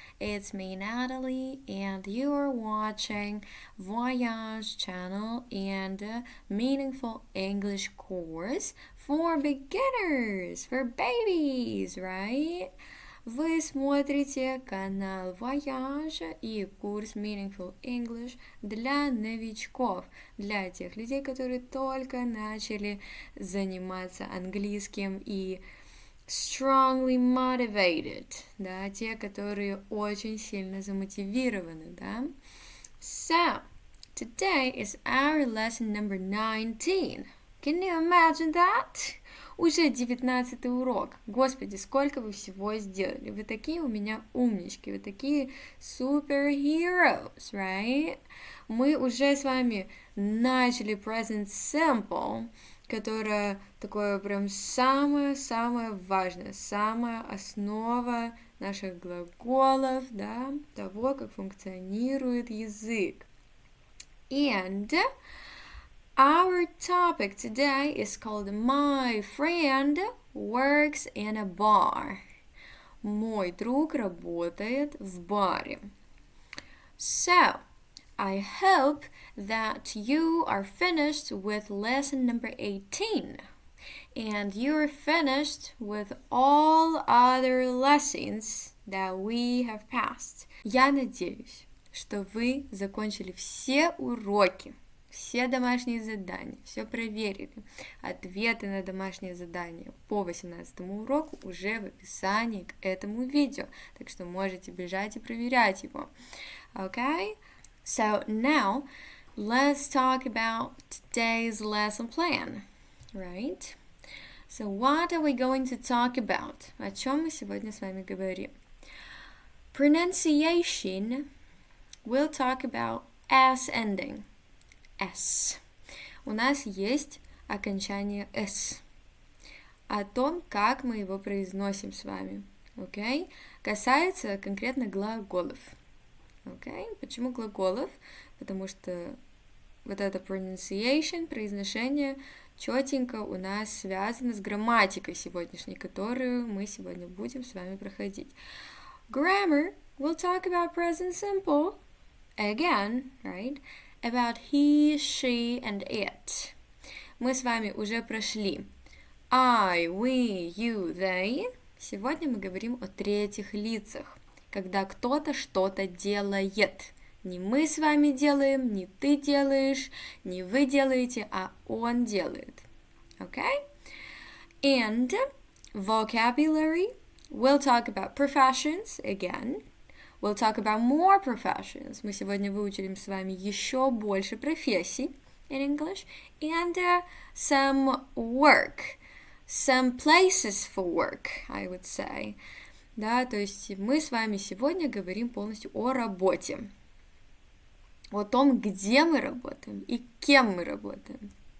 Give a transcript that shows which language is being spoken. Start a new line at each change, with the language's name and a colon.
English: It's me, Natalie, and you're watching Voyage channel and a meaningful English course for beginners, for babies, right?
Russian: Вы смотрите канал Voyage и курс Meaningful English для новичков, для тех людей, которые только начали заниматься английским и
English: strongly motivated,
Russian: да, те, которые очень сильно замотивированы, да.
English: So, today is our lesson number 19. Can you imagine that?
Russian: Уже 19-й урок. Господи, сколько вы всего сделали. Вы такие у меня умнички, вы такие
English: superheroes, right?
Russian: Мы уже с вами начали present simple, которое такое прям самое-самое важное, самая основа наших глаголов, да, того, как функционирует язык.
English: And our topic today is called My friend works in a bar.
Russian: Мой друг работает в баре.
English: So, I hope that you are finished with lesson number 18 and you're finished with all other lessons that we have passed.
Russian: Я надеюсь, что вы закончили все уроки, все домашние задания, все проверили. Ответы на домашние задания по 18-му уроку уже в описании к этому видео, так что можете бежать и проверять его.
English: Okay? So now, let's talk about today's lesson plan, right? So what are we going to talk about?
Russian: О чем мы сегодня с вами говорим?
English: Pronunciation, we'll talk about S ending.
Russian: S. У нас есть окончание S. О том, как мы его произносим с вами, okay? Касается конкретно глаголов. Okay? Почему глаголов? Потому что вот это pronunciation, произношение, четенько у нас связано с грамматикой сегодняшней, которую мы сегодня будем с вами проходить.
English: Grammar, we'll talk about present simple, again, right? About he, she, and it.
Russian: Мы с вами уже прошли I, we, you, they. Сегодня мы говорим о третьих лицах, когда кто-то что-то делает. Не мы с вами делаем, не ты делаешь, не вы делаете, а он делает.
English: Okay? And vocabulary, we'll talk about professions again. We'll talk about more professions.
Russian: Мы сегодня выучили с вами еще больше профессий
English: in English. And some work. Some places for work, I would say.
Russian: Да, то есть мы с вами сегодня говорим полностью о работе. О том, где мы работаем и кем мы работаем.